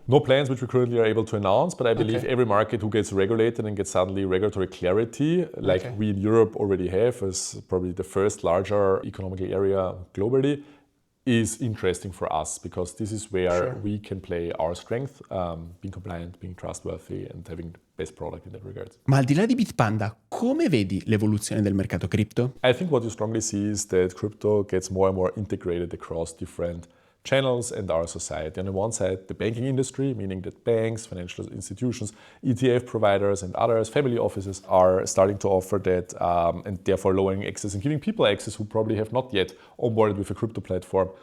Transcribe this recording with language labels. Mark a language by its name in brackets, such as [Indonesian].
[English] No plans which we currently are able to announce, but I believe every market who gets regulated and gets suddenly regulatory clarity, like we in Europe already have, as probably the first larger economic area globally, is interesting for us, because this is where we can play our strength, being compliant, being trustworthy, and having the best product in that regard. [Italian] Ma al di là di Bitpanda, come vedi l'evoluzione del mercato cripto? [English] I think what you strongly see is that crypto gets more and more integrated across different channels and our society. On the one side, the banking industry, meaning that banks, financial institutions, ETF providers and others, family offices are starting to offer that, and therefore lowering access and giving people access who probably have not yet onboarded with a crypto platform.